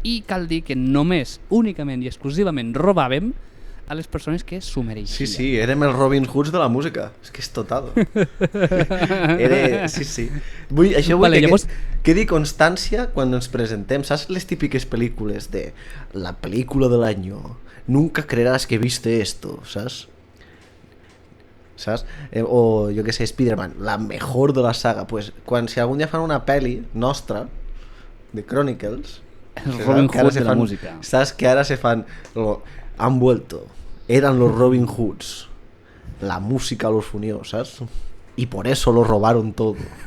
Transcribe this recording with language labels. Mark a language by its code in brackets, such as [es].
[ca] I cal dir que només, únicament i exclusivament robàvem a les persones que s'ho mereixien. Sí, érem els Robin Hoods de la música. És que és total. Sí. Això vull que quedi constància quan ens presentem. Saps les típiques pel·lícules de la pel·lícula de l'any? [es] Nunca creerás que viste esto, ¿sabes? [ca] O jo que sé, [es] Spider-Man, la mejor de la saga. [ca] Pues si algun dia fan una pel·li nostra de Chronicles, els Robin Hoods de la música. Saps que ara se fan [es] han vuelto, eran los Robin Hoods, la música los unió, ¿sabes? Y por eso lo robaron todo.